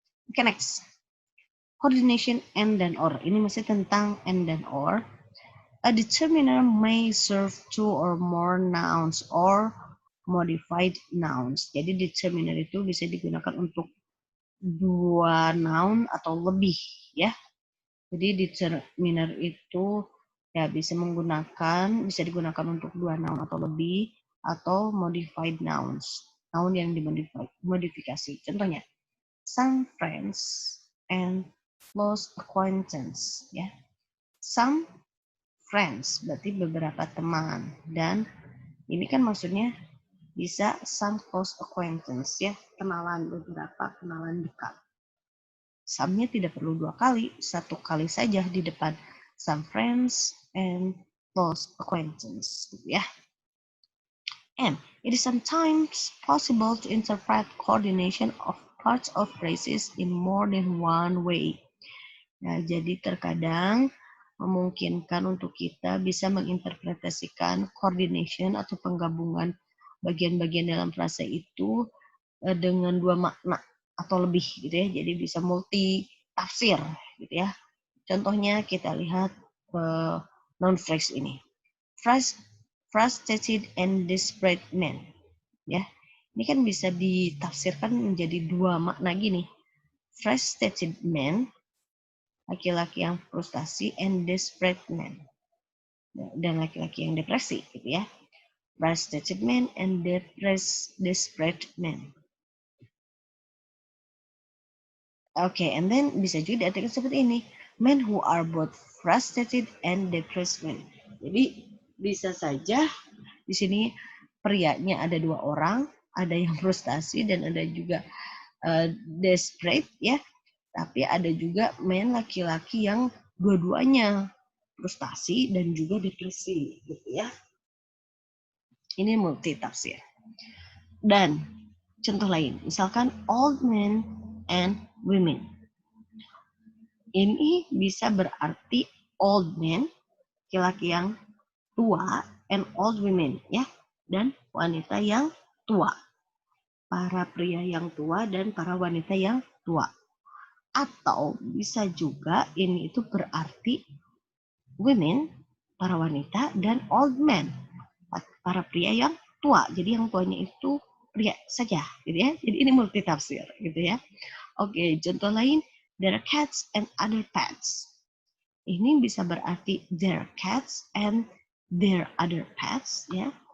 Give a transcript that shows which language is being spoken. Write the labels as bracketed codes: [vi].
[en] Okay, next. Coordination and then or. [id] Ini masih tentang [en] and then or. A determiner may serve two or more nouns or modified nouns. [id] Jadi determiner itu bisa digunakan untuk 2 noun atau lebih ya. Jadi determiner itu ya bisa digunakan untuk 2 noun atau lebih atau modified nouns. Noun yang dimodifikasi. Contohnya [en] some friends and close acquaintance [id] ya. Some friends, berarti beberapa teman. Dan ini kan maksudnya bisa [en] some close acquaintance [id] ya, beberapa kenalan dekat. Some-nya tidak perlu 2 kali, 1 kali saja di depan. [en] Some friends and close acquaintance, [id] gitu ya. [en] And it is sometimes possible to interpret coordination of parts of phrases in more than one way. [id] Nah, jadi terkadang memungkinkan untuk kita bisa menginterpretasikan coordination atau penggabungan bagian-bagian dalam frasa itu dengan 2 makna atau lebih gitu ya. Jadi bisa multi tafsir gitu ya. Contohnya kita lihat noun phrase ini. [en] Frustrated and desperate man. Ya. [id] Ini kan bisa ditafsirkan menjadi 2 makna gini. [en] Frustrated man, [id] laki-laki yang frustasi, [en] and desperate man, [id] dan laki-laki yang depresi gitu ya. [en] Frustrated man and desperate man. Okay, and then [id] bisa juga diartikan seperti ini. [en] Men who are both frustrated and depressed men. [id] Jadi bisa saja di sini prianya ada 2 orang, ada yang frustasi dan ada juga desperate ya. Tapi ada juga men laki-laki yang dua-duanya frustasi dan juga depresi gitu ya. Ini multi tafsir. Dan contoh lain, misalkan old men and women. Ini bisa berarti [en] old men, [id] laki-laki yang tua, [en] and old women [id] ya, dan wanita yang tua. Para pria yang tua dan para wanita yang tua. Atau bisa juga ini itu berarti women, para wanita, dan old men, para pria yang tua. Jadi yang tuanya itu pria saja, gitu ya. Jadi ini multi tafsir, gitu ya. [en] Oke, contoh lain, their cats and other pets. [id] Ini bisa berarti [en] their cats and their other pets, [id] ya.